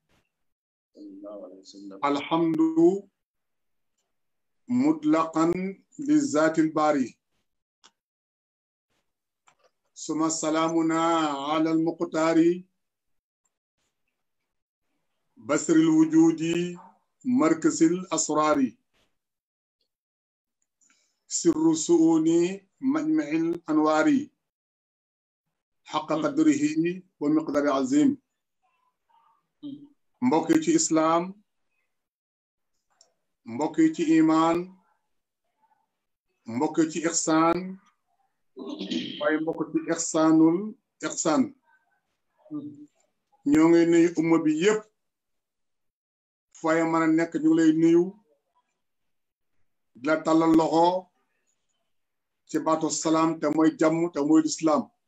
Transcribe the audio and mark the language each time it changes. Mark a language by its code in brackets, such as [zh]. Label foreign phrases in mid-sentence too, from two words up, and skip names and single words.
[ar] الحمد مطلقا للذات الباري، ثم سلامنا على المقتار بسر الوجود مركز الأسرار سر سؤون مجمع الأنوار حق قدره ومقدار عظيم. [wo] mbokk ci islam mbokk ci iman mbokk ci ihsan waaye mbokk ci [ar] إحسان الإحسان [wo] ñoo ngi nuyu umma bi yépp faaye mën a nekk ñu lay nuyu di la tàllal loxo ci baatu salaam te mooy jàmm te mooy lislaam.